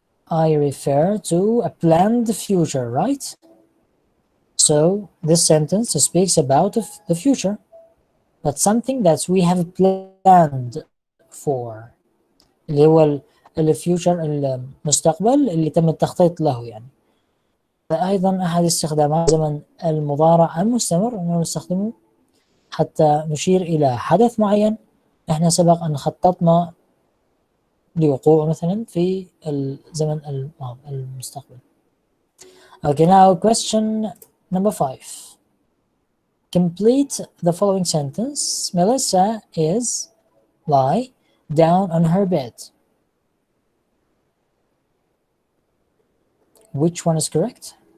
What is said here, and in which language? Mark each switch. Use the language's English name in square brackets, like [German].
[English] I refer to a planned future, right? So this sentence speaks about the future, but something that we have planned for, [Arabic] اللي هو الفيوتشر المستقبل اللي تم التخطيط له يعني. أيضا أحد استخدامات زمن المضارع المستمر أنه نستخدمه حتى نشير إلى حدث معين إحنا سبق أن خططنا لوقوعه مثلا في الزمن المستقبل. [English] Okay, now question number 5. Complete the following sentence. Melissa is lie down on her bed. Which one is correct?